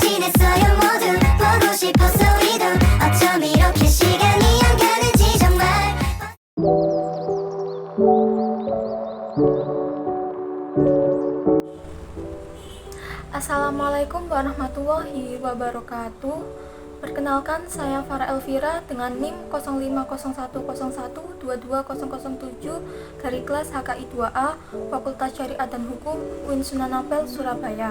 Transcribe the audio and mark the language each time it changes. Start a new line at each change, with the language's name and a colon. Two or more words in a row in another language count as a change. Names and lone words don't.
Korean: 있어요 모두 보고 싶었어 우리도 어쩜 이렇게 시간이 안 가는지 정말.
Arabic: السلام عليكم ورحمة الله وبركاته.
Indonesian: Perkenalkan, saya Farah Elvira dengan NIM 0501012207 dari kelas HKI 2A Fakultas Syariah dan Hukum UIN Sunan Ampel, Surabaya.